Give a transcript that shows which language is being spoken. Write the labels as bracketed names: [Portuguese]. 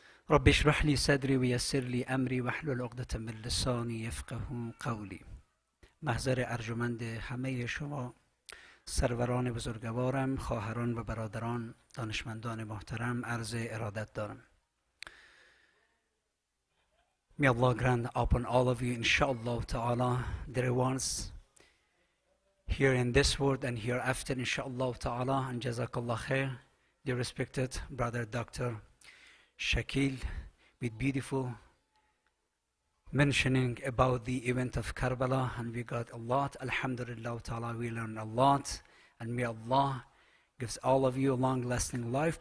[Arabic] رب اشرح لي صدري ويسر لي امري واحلل عقدة من لساني يفقهوا قولي. [Persian] محضر ارجمند همه شما سروران بزرگوارم، خواهران و برادران، دانشمندان محترم، عرض ارادت دارم. [English] May Allah grant upon all of you, inshallah ta'ala, the rewards here in this world and hereafter, inshallah ta'ala, and jazakallah khair, dear respected brother Dr. Shakil, with beautiful mentioning about the event of Karbala, and we got a lot, alhamdulillah ta'ala, we learned a lot, and may Allah gives all of you a long-lasting life.